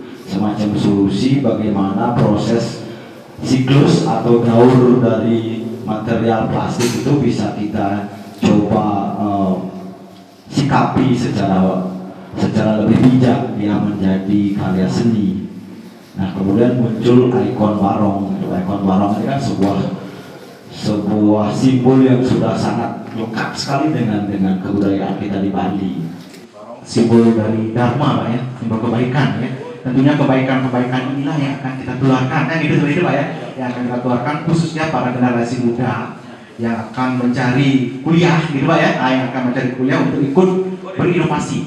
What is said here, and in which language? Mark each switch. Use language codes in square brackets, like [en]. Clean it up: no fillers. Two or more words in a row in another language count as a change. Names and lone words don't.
[id] Semacam solusi bagaimana proses siklus atau gaur dari material plastik itu bisa kita coba sikapi secara lebih bijak, dia menjadi karya seni. Nah, kemudian muncul ikon barong. Ikon barong ini kan sebuah simbol yang sudah sangat lekat sekali dengan kebudayaan kita di Bali. Simbol dari Dharma Pak ya, simbol kebaikan ya. Tentunya kebaikan inilah yang akan kita tularkan, kan gitu seperti itu Pak ya, yang akan kita tularkan khususnya para generasi muda yang akan mencari kuliah gitu Pak ya, yang akan mencari kuliah untuk ikut berinovasi.